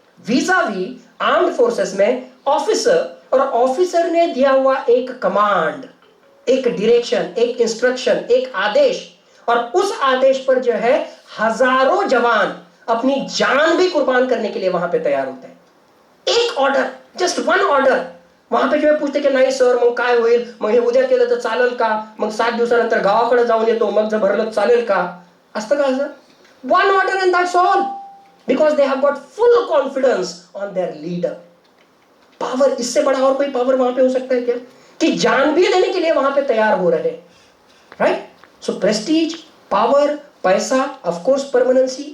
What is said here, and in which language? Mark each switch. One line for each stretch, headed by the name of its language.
Hindi: vis-a-vis armed forces में officer, और officer ने दिया हुआ एक कमांड, एक डायरेक्शन, एक इंस्ट्रक्शन, एक आदेश, और उस आदेश पर जो है हजारों जवान अपनी जान भी कुर्बान करने के लिए वहां पे तैयार होते हैं. एक ऑर्डर, जस्ट वन ऑर्डर, वहां पे जो है पूछते
Marathi: की नाही सर मग काय होईल, मग हे उद्या केलं तर चालेल का, मग 7 दिवसानंतर गावाकडे जाऊन येतो, मग जर भरलं चालेल का, असतं का असं?
English: One order and that's all, because they have got full confidence on their leader.
Hindi: Power, इससे बड़ा और कोई पावर वहां पे हो सकता है क्या, कि जान भी देने के लिए वहां पे तैयार हो रहे. राइट.
English: So prestige, power, paisa, of course permanency.